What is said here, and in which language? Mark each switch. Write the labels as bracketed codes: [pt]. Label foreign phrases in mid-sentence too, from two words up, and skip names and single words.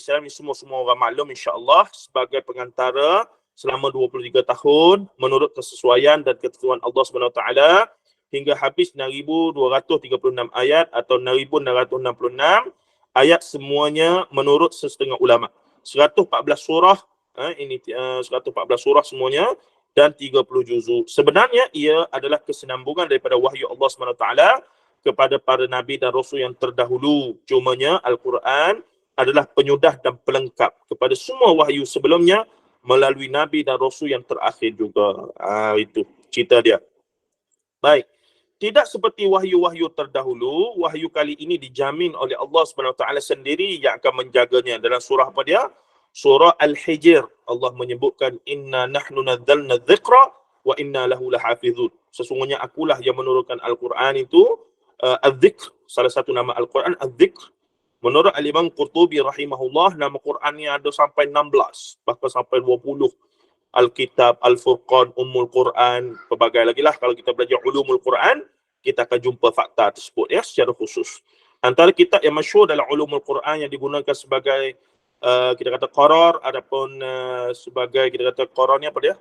[ms] Ini semua orang maklum insya-Allah sebagai pengantara selama 23 tahun menurut kesesuaian dan ketentuan Allah SWT hingga habis 6,236 ayat atau 6,666 ayat, semuanya menurut setengah ulama. 114 surah, ini 114 surah semuanya, dan 30 juzuk. Sebenarnya ia adalah kesinambungan daripada wahyu Allah SWT kepada para nabi dan rasul yang terdahulu. Cumanya Al-Quran adalah penyudah dan pelengkap kepada semua wahyu sebelumnya melalui nabi dan rasul yang terakhir juga. Itu cerita dia. Baik. Tidak seperti wahyu-wahyu terdahulu, wahyu kali ini dijamin oleh Allah SWT sendiri yang akan menjaganya. Dalam surah apa dia? Surah Al-Hijr, Allah menyebutkan [ar] إنا نحن نزلنا ذكرا وإنا له لحافظون. [ms] Sesungguhnya akulah yang menurunkan Al-Quran itu, Al-Dzikr, salah satu nama Al-Quran Al-Dzikr. Menurut Al-Imam Qurtubi rahimahullah, nama Quran ni ada sampai 16, bahkan sampai 20. Al-Kitab, Al-Furqan, Ummul Quran, pelbagai lagi lah. Kalau kita belajar ulumul Quran, kita akan jumpa fakta tersebut ya secara khusus. Antara kitab yang masyhur dalam ulumul Quran yang digunakan sebagai kita kata qarar, adapun sebagai kita kata qarar ni apa dia?